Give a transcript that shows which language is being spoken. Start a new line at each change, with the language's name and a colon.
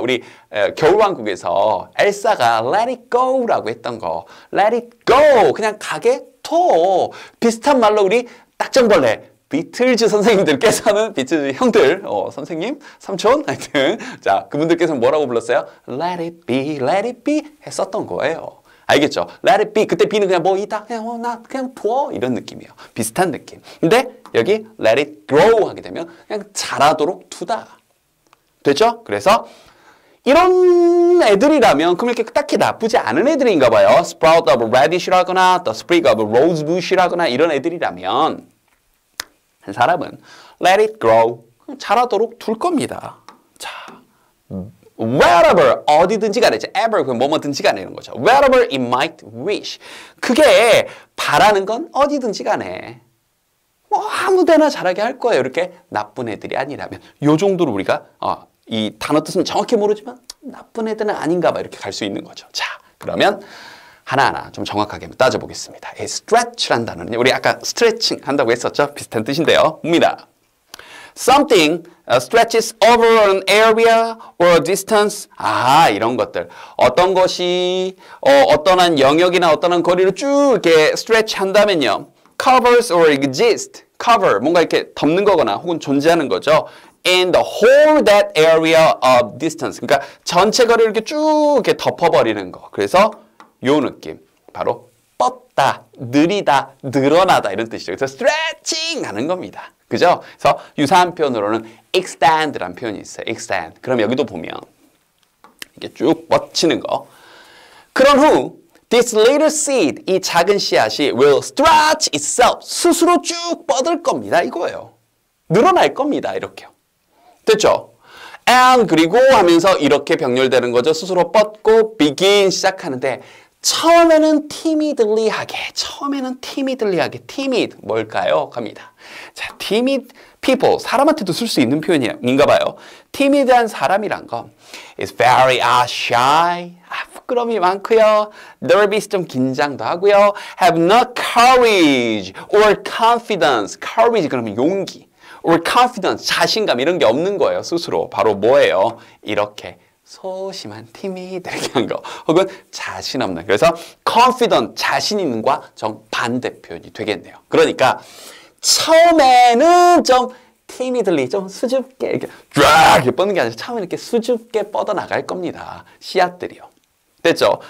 Korean: 우리 겨울왕국에서 엘사가
English: let it go
Korean: 라고 했던 거.
English: let it go.
Korean: 그냥 가게 둬. 비슷한 말로 우리 딱정벌레. 비틀즈 선생님들께서는 비틀즈 형들, 선생님, 삼촌, 하여튼 자 그분들께서는 뭐라고 불렀어요?
English: Let it be
Korean: 했었던 거예요. 알겠죠?
English: Let it be.
Korean: 그때 be는 그냥 뭐이다, 그냥 나 그냥 둬 이런 느낌이에요. 비슷한 느낌. 근데 여기
English: let it grow
Korean: 하게 되면 그냥 자라도록 두다. 됐죠? 그래서 이런 애들이라면 그럼 이렇게 딱히 나쁘지 않은 애들인가 봐요.
English: Sprout of radish라거나 the sprig of rosebush라거나
Korean: 이런 애들이라면 한 사람은
English: let it grow.
Korean: 자라도록 둘 겁니다. 자, wherever 어디든지 간에 ever 그 뭐뭐든지 간에 이런 거죠.
English: wherever it might wish.
Korean: 그게 바라는 건 어디든지 간에 뭐 아무데나 자라게 할 거예요. 이렇게 나쁜 애들이 아니라면 요 정도로 우리가 이 단어 뜻은 정확히 모르지만 나쁜 애들은 아닌가 봐 이렇게 갈 수 있는 거죠. 자, 그러면 하나하나 좀 정확하게 stretch란 stretch란 단어는 우리 아까 스트레칭 한다고 했었죠? 비슷한 뜻인데요. 봅니다.
English: Something stretches over an area or a distance.
Korean: 이런 것들. 어떤 것이 어떤 한 영역이나 어떤 한 거리를 쭉 이렇게 stretch 한다면요.
English: Covers or exist.
Korean: Cover, 뭔가 이렇게 덮는 거거나 혹은 존재하는 거죠.
English: In the whole that area of distance.
Korean: 그러니까 전체 거리를 이렇게 쭉 이렇게 덮어버리는 거. 그래서 요 느낌 바로 뻗다, 느리다, 늘어나다 이런 뜻이죠. 그래서 stretching 하는 겁니다. 그죠? 그래서 유사한 표현으로는 extend라는 표현이 있어요.
English: extend.
Korean: 그럼 여기도 보면 이게 쭉 뻗치는 거. 그런 후
English: this little seed,
Korean: 이 작은 씨앗이
English: will stretch itself,
Korean: 스스로 쭉 뻗을 겁니다. 이거예요. 늘어날 겁니다. 이렇게요. 됐죠? and 그리고 하면서 이렇게 병렬되는 거죠. 스스로 뻗고 begin 시작하는데 처음에는 timidly 하게 timid 뭘까요? 갑니다. 자, timid people 사람한테도 쓸 수 있는 표현인가 봐요. timid한 사람이란 건
English: is very shy
Korean: 부끄러움이 많고요. nervous 좀 긴장도 하고요.
English: have no courage or confidence.
Korean: courage 그러면 용기 or confidence 자신감 이런 게 없는 거예요. 스스로 바로 뭐예요? 이렇게 소심한 timid 이렇게 한 거 혹은 자신 없는 그래서 confident 자신 있는과 정반대 표현이 되겠네요. 그러니까 처음에는 좀 timidly 좀 수줍게 이렇게 쫙 뻗는 게 아니라 처음에 이렇게 수줍게 뻗어 나갈 겁니다. 씨앗들이요. 됐죠?